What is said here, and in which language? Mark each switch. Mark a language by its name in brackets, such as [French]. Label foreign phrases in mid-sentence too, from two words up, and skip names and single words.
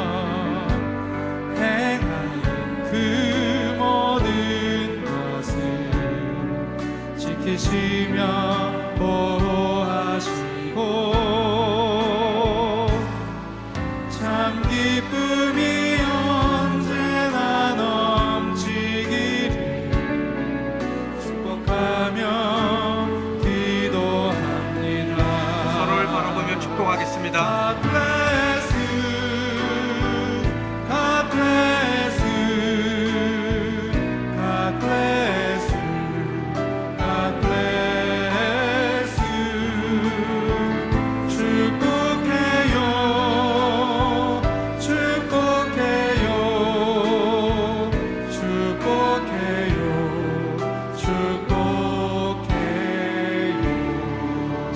[Korean] 행하는 그 모든 것을 지키시며 보호하시고 참 기쁨이 언제나 넘치기를 축복하며 기도합니다. 서로를 바라보며 축복하겠습니다. [English] God bless you. God bless you. God bless you. God bless you. [Korean] 축복해요. 축복해요. 축복해요. 축복해요.